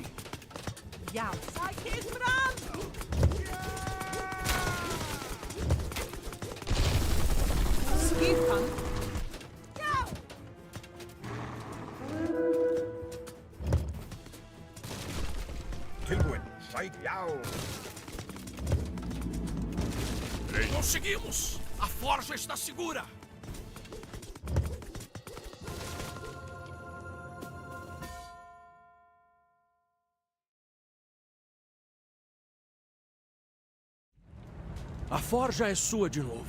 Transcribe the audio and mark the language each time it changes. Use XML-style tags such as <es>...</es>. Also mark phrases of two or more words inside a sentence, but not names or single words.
<is>Já. Sækið fram! Skipan. Já! Tilbúin. Sæk, já.</is> <pt>Conseguimos! A forja está segura! A forja é sua de novo.</pt>